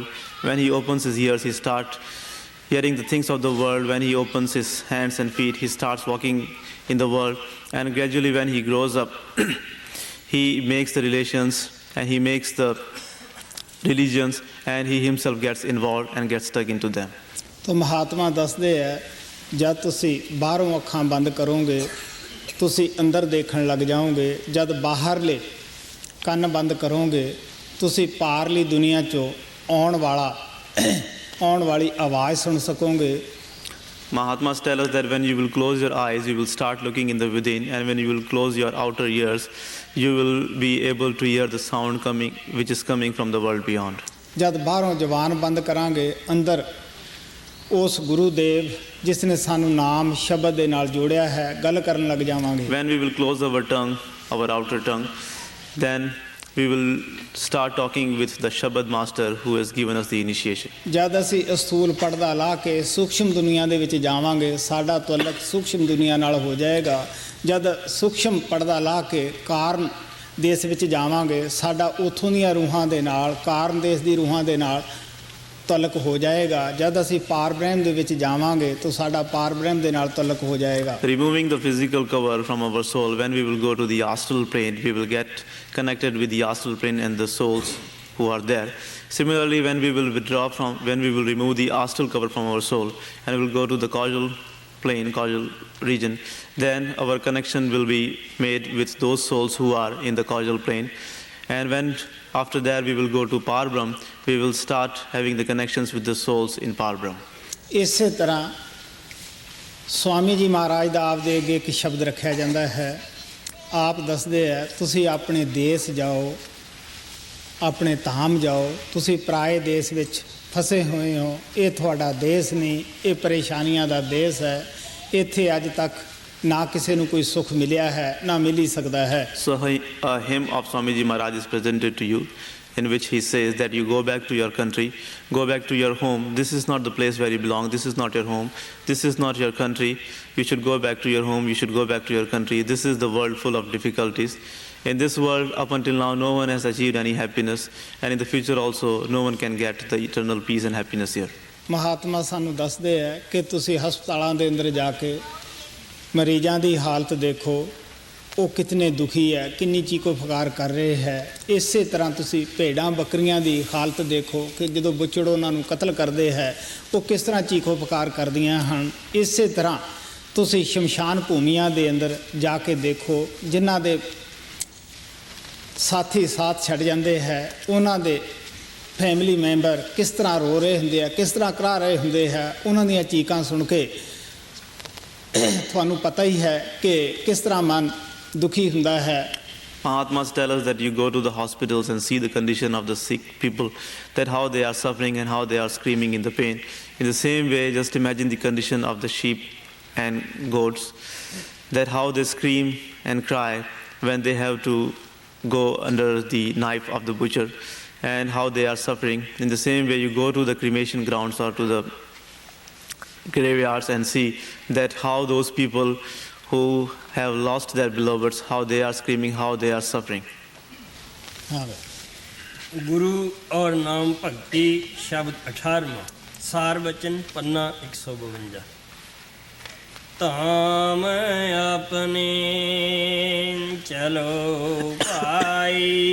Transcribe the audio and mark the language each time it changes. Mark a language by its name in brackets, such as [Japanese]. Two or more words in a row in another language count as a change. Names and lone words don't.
[English] When he opens his ears, he starts hearing the things of the world. When he opens his hands and feet, he starts walking in the world. And gradually when he grows up, he makes the relations and he makes the religions and he himself gets involved and gets stuck into them. [Punjabi] ਤੋ ਮਹਾਤਮਾ ਦੱਸਦੇ ਹੈ ਜਬ ਤੁਸੀਂ ਬਾਹਰੋਂ ਅੱਖਾਂ ਬੰਦ ਕਰੋਗੇ ਤੁਸੀਂ ਅੰਦਰ ਦੇਖਣ ਲੱਗ ਜਾਓਗੇ ਜਬ ਬਾਹਰਲੇ ਕੰਨ ਬੰਦ ਕਰੋਗੇ ਤੁਸੀਂ ਪਾਰਲੀ ਦੁਨੀਆ 'ਚੋਂ ਆਉਣ ਵਾਲੀ ਆਵਾਜ਼ ਸੁਣ ਸਕੋਗੇ. [English] Mahatmas tell us that when you will close your eyes, you will start looking in the within, and when you will close your outer ears, you will be able to hear the sound coming, which is coming from the world beyond. [Punjabi] ਜਦ ਬਾਹਰੋਂ ਜ਼ਬਾਨ ਬੰਦ ਕਰਾਂਗੇ ਅੰਦਰ ਉਸ ਗੁਰੂ ਦੇਵ ਜਿਸ ਨੇ ਸਾਨੂੰ ਨਾਮ ਸ਼ਬਦ ਦੇ ਨਾਲ ਜੋੜਿਆ ਹੈ ਗੱਲ ਕਰਨ ਲੱਗ ਜਾਵਾਂਗੇ. [English] When we will close our tongue, our outer tongue, then we will start talking with the Shabad master who has given us the initiation. [Punjabi] ਜਦ ਅਸੀਂ ਅਸਤੂਲ ਪਰਦਾ ਲਾ ਕੇ ਸੂਖਸ਼ਮ ਦੁਨੀਆ ਦੇ ਵਿੱਚ ਜਾਵਾਂਗੇ ਸਾਡਾ ਤਅਲਕ ਸੂਖਸ਼ਮ ਦੁਨੀਆ ਨਾਲ ਹੋ ਜਾਏਗਾ. ਜਦ ਸੂਖਸ਼ਮ ਪਰਦਾ ਲਾ ਕੇ ਕਾਰਨ ਦੇਸ਼ ਵਿੱਚ ਜਾਵਾਂਗੇ ਸਾਡਾ ਉੱਥੋਂ ਦੀਆਂ ਰੂਹਾਂ ਦੇ ਨਾਲ ਕਾਰਨ ਦੇਸ਼ ਦੀ ਰੂਹਾਂ ਦੇ ਨਾਲ ਤਅਲਕ ਹੋ ਜਾਏਗਾ. ਜਦ ਅਸੀਂ ਪਾਰ ਬ੍ਰਹਮ ਦੇ ਵਿੱਚ ਜਾਵਾਂਗੇ ਤਾਂ ਸਾਡਾ ਪਾਰ ਬ੍ਰਹਮ ਦੇ ਨਾਲ ਤਅਲਕ ਹੋ ਜਾਏਗਾ. [English] Removing the physical cover from our soul, when we will go to the astral plane, we will get connected with the astral plane and the souls who are there. Similarly, when we will remove the astral cover from our soul and we will go to the causal plane, causal region, then our connection will be made with those souls who are in the causal plane. And when after that we will go to Parbrahm, we will start having the connections with the souls in Parbrahm. [Punjabi] ਇਸੇ ਤਰ੍ਹਾਂ ਸਵਾਮੀ ਜੀ ਮਹਾਰਾਜ ਦਾ ਆਪ ਦੇ ਅੱਗੇ ਇੱਕ ਸ਼ਬਦ ਰੱਖਿਆ ਜਾਂਦਾ ਹੈ. ਆਪ ਦੱਸਦੇ ਹੈ ਤੁਸੀਂ ਆਪਣੇ ਦੇਸ਼ ਜਾਓ ਆਪਣੇ ਧਾਮ ਜਾਓ ਤੁਸੀਂ ਪਰਾਏ ਦੇਸ਼ ਵਿੱਚ ਫਸੇ ਹੋਏ ਹੋ. ਇਹ ਤੁਹਾਡਾ ਦੇਸ਼ ਨਹੀਂ ਇਹ ਪਰੇਸ਼ਾਨੀਆਂ ਦਾ ਦੇਸ਼ ਹੈ. ਇੱਥੇ ਅੱਜ ਤੱਕ ਨਾ ਕਿਸੇ ਨੂੰ ਕੋਈ ਸੁੱਖ ਮਿਲਿਆ ਹੈ ਨਾ ਮਿਲ ਹੀ ਸਕਦਾ ਹੈ. [English] So a hymn of Swamiji Maharaj is presented to you in which he says that you go back to your country, go back to your home. This is not the place where you belong. This is not your home. This is not your country. You should go back to your home. You should go back to your country. This is the world full of difficulties. In this world, up until now, no one has achieved any happiness. And in the future also, no one can get the eternal peace and happiness here. [Punjabi] ਮਹਾਤਮਾ ਸਾਨੂੰ ਦੱਸਦੇ ਹੈ ਕਿ ਤੁਸੀਂ ਹਸਪਤਾਲਾਂ ਦੇ ਅੰਦਰ ਜਾ ਕੇ ਮਰੀਜ਼ਾਂ ਦੀ ਹਾਲਤ ਦੇਖੋ ਉਹ ਕਿਤਨੇ ਦੁਖੀ ਹੈ ਕਿੰਨੀ ਚੀਕੋ ਫਕਾਰ ਕਰ ਰਹੇ ਹੈ. ਇਸੇ ਤਰ੍ਹਾਂ ਤੁਸੀਂ ਭੇਡਾਂ ਬੱਕਰੀਆਂ ਦੀ ਹਾਲਤ ਦੇਖੋ ਕਿ ਜਦੋਂ ਬੁੱਚੜ ਉਹਨਾਂ ਨੂੰ ਕਤਲ ਕਰਦੇ ਹੈ ਉਹ ਕਿਸ ਤਰ੍ਹਾਂ ਚੀਕੋ ਫਕਾਰ ਕਰਦੀਆਂ ਹਨ. ਇਸੇ ਤਰ੍ਹਾਂ ਤੁਸੀਂ ਸ਼ਮਸ਼ਾਨ ਭੂਮੀਆਂ ਦੇ ਅੰਦਰ ਜਾ ਕੇ ਦੇਖੋ ਜਿਨ੍ਹਾਂ ਦੇ ਸਾਥੀ ਸਾਥ ਛੱਡ ਜਾਂਦੇ ਹੈ ਉਹਨਾਂ ਦੇ [English] family member [Punjabi] ਕਿਸ ਤਰ੍ਹਾਂ ਰੋ ਰਹੇ ਹੁੰਦੇ ਆ ਕਿਸ ਤਰ੍ਹਾਂ ਕਰਾ ਰਹੇ ਹੁੰਦੇ ਹੈ. ਉਹਨਾਂ ਦੀਆਂ ਚੀਕਾਂ ਸੁਣ ਕੇ ਤੁਹਾਨੂੰ ਪਤਾ ਹੀ ਹੈ ਕਿ ਕਿਸ ਤਰ੍ਹਾਂ ਮਨ ਦੁਖੀ ਹੁੰਦਾ ਹੈ. [English] Mahatmas tell us that you go to the hospitals and see the condition of the sick people, that how they are suffering and how they are screaming in the pain. In the same way, just imagine the condition of the sheep and goats, that how they scream and cry when they have to go under the knife of the butcher and how they are suffering. In the same way, you go to the cremation grounds or to the graveyards and see that how those people who have lost their beloveds, how they are screaming, how they are suffering. [Hindi] गुरु और नाम भक्ति शब्द 18वां सार वचन पन्ना 152. धाम अपने चलो भाई